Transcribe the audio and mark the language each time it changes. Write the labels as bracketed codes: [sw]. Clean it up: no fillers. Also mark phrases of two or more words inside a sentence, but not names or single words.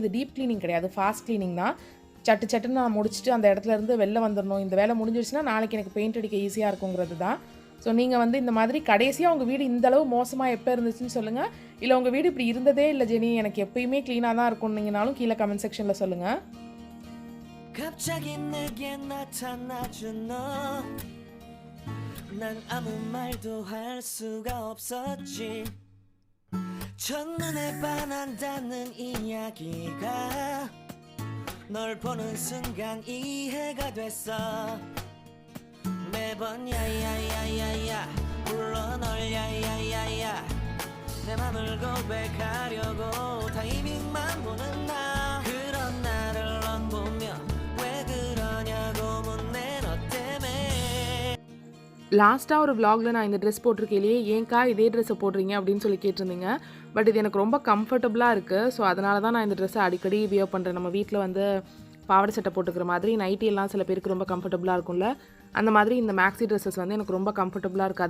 [ta] இது [en] deep cleaning [ta] கிடையாது, [en] fast cleaning [ta] தான். சட்டுன்னு நான் முடிச்சுட்டு அந்த இடத்துல இருந்து வெளில வந்துடணும். இந்த வேலை முடிஞ்சிடுச்சுன்னா நாளைக்கு எனக்கு பெயிண்ட் அடிக்க ஈஸியாக இருக்குங்கிறது தான். ஸோ நீங்கள் வந்து இந்த மாதிரி கடைசியாக உங்கள் வீடு இந்தளவு மோசமாக எப்போ இருந்துச்சுன்னு சொல்லுங்கள். இல்லை உங்கள் வீடு இப்படி இருந்ததே இல்லை ஜெனி, எனக்கு எப்பயுமே க்ளீனாக தான் இருக்கும்னீங்கனாலும் கீழே [en] comment sectionில் [ta] சொல்லுங்கள். [ko] 난 아무 말도 할 수가 없었지. 첫눈에 반한다는 이야기가 널 보는 순간 이해가 됐어. 매번 야야야야야 불러 널 야야야야 내 맘을 고백하려고 타이밍만 보는 나 그런 나를 넌 보며 왜 그러냐고 묻네 너 때문에. [ta] லாஸ்ட்டாக ஒரு vlogல நான் இந்த ட்ரெஸ் போட்டிருக்கையிலேயே ஏன்க்கா இதே ட்ரெஸ்ஸை போடுறீங்க அப்படின்னு சொல்லி கேட்டிருந்தீங்க. பட் இது எனக்கு ரொம்ப கம்ஃபர்டபுளாக இருக்குது. ஸோ அதனால தான் நான் இந்த ட்ரெஸ்ஸை அடிக்கடி வியர் பண்ணுறேன். நம்ம வீட்டில் வந்து பாவாடை சட்டை போட்டுக்கிற மாதிரி நைட்டி எல்லாம் சில பேருக்கு ரொம்ப கம்ஃபர்டபுளாக இருக்கும்ல, அந்த மாதிரி இந்த [en] maxi dresses [ta] வந்து எனக்கு ரொம்ப கம்ஃபர்டபுளாக இருக்குது.